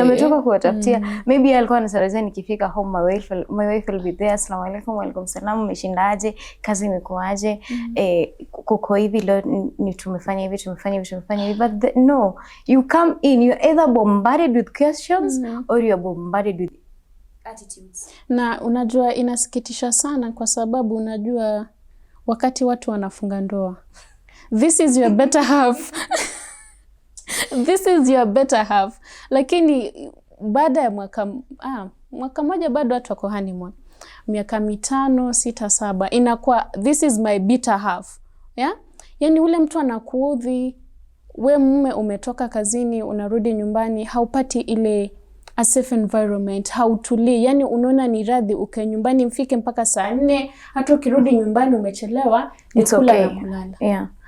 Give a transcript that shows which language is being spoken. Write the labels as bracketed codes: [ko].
[sw] Ametoka kuwatafutia. [en] Maybe [sw] alikuwa anatarajia nikifika [en] home my wife will be there, assalamu alaykum, wa alaykum salam, [sw] umeshindaje, kazi imekuaje, kuko hivi leo ni tumefanya hivi, [en] but no, you come in, you either bombarded with questions or you are bombarded with attitudes. [sw] Na unajua inasikitisha sana, kwa sababu unajua wakati watu wanafunga ndoa, [en] this is your better half. This is your better half. [sw] Lakini baada ya mwaka moja bado watu wako honeymoon. Miaka 5, 6, 7 inakuwa [en] this is my better half. [sw] Yani ule mtu anakuudhi, we mume umetoka kazini, unarudi nyumbani, haupati ile [en] a safe environment, [sw] hautulii. Yani unaona ni radhi uke nyumbani mfike mpaka saa 4, hata ukirudi nyumbani umechelewa, ni kula na kulala.